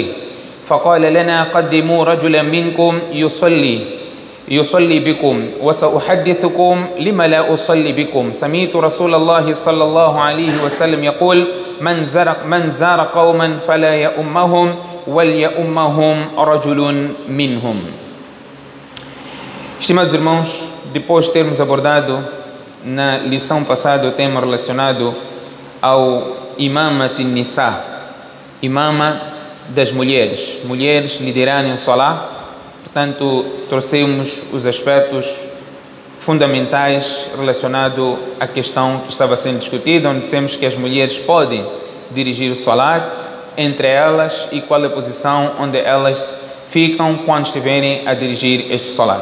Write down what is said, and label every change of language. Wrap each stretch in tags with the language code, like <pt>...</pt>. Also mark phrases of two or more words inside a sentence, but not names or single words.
<ar>فقال لنا: قدموا رجلا منكم يصلي بكم وسأحدثكم لما لا أصلي بكم. سمعت رسول الله صلى الله عليه وسلم يقول: من زار قوما فلا يؤمهم وليؤمهم رجل منهم.</ar> <pt>Estimados irmãos, depois de termos abordado na lição passada o tema relacionado ao Imamat Nisa, imama das mulheres liderarem o Salah, portanto, trouxemos os aspectos fundamentais relacionados à questão que estava sendo discutida, onde dissemos que as mulheres podem dirigir o Salat, entre elas, e qual é a posição onde elas ficam quando estiverem a dirigir este Salat.</pt>